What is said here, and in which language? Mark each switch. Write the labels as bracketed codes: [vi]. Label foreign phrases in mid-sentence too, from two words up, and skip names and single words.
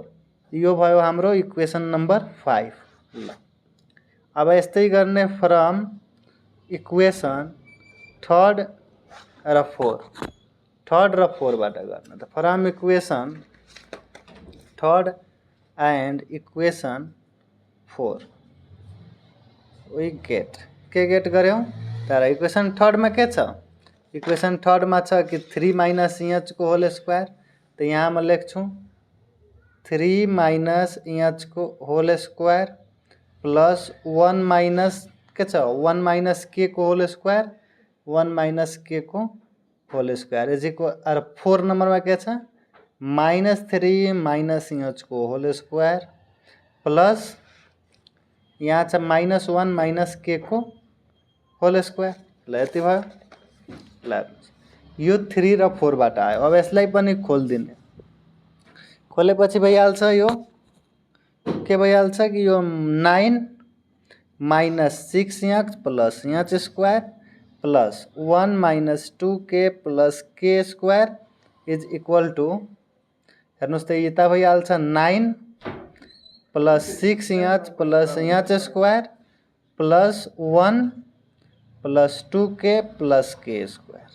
[ne] यो भयो हाम्रो [en] equation number 5. [ne] ल अब यस्तै गर्ने [en] from equation third [ne] र फोरबाट गर्ने। [en] त from equation third and equation 4 we get गर्यौं। [ne] तर [en] equation third [ne] में के छ, [en] equation third [ne] में छ कि 3 - h को [en] whole square. [ne] तो यहाँ में लेख्छौं 3 - h को [en] whole square plus 1 [ne] - के छ 1 - k को [en] whole square, [ne] 1 - k को [en] whole square is equal. [ne] और 4 नंबर में के छ -3 - h को [en] whole square plus [ne] यहाँ छ -1 - k को [en] whole square. [ne] ल यति भयो। ल यो 3 र 4 बाट आयो। अब यसलाई पनि खोल्दिने, खोलेपछि भइहाल्छ यो के भइहाल्छ कि यो [en] 9 - 6h plus h square plus 1 - 2k plus k square is equal to, [ne] हेर्नुहोस् त यता भइहाल्छ [en] 9 plus 6h plus h square plus 1 plus 2k plus k square.